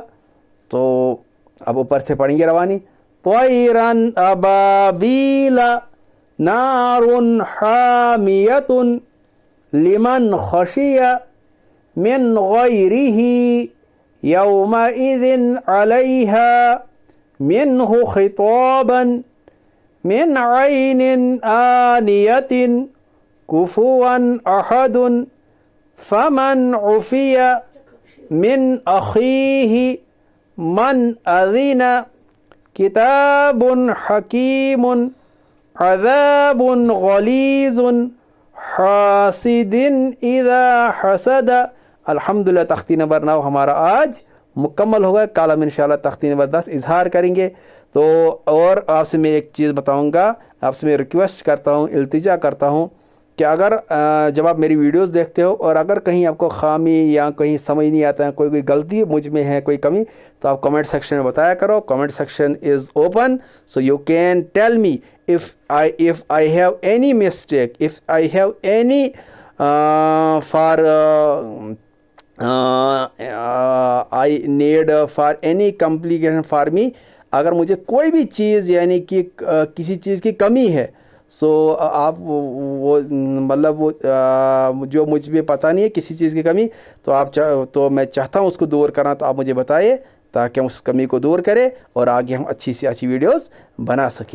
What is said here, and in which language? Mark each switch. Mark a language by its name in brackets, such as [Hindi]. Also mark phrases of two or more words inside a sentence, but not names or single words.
[Urdu] تو اب اوپر سے پڑھیں گے روانی، [Arabic] طیرن ابابیل، نار حامیۃ، لمن خشی من غیرہ یومئذ علیہا منہ خطابا من عین آنیۃ کفوا احد فمن عفی من اخیہ من اذن کتاب حکیم عذاب غلیظ حاسد اذا حسد. [Urdu] الحمدللہ تختی نمبر 9 ہمارا آج مکمل ہوگا. کل ہم انشاءاللہ تختی نمبر 10 اظہار کریں گے. تو اور آپ سے میں ایک چیز بتاؤں گا, آپ سے میں ریکویسٹ کرتا ہوں, التجا کرتا ہوں کہ اگر جب آپ میری ویڈیوز دیکھتے ہو اور اگر کہیں آپ کو خامی یا کہیں سمجھ نہیں آتا ہے, کوئی غلطی مجھ میں ہے, کوئی کمی, تو آپ [English] comment section [Urdu] میں بتایا کرو. [English] comment section is open, so you can tell me if I have any mistake, if I have any I need for any complication for me. [Urdu] اگر مجھے کوئی بھی چیز یعنی کہ کسی چیز کی کمی ہے, سو آپ وہ مطلب وہ جو مجھ میں پتہ نہیں ہے کسی چیز کی کمی, تو آپ تو میں چاہتا ہوں اس کو دور کرنا, تو آپ مجھے بتائیے تاکہ ہم اس کمی کو دور کریں اور آگے ہم اچھی سے اچھی ویڈیوز بنا سکیں.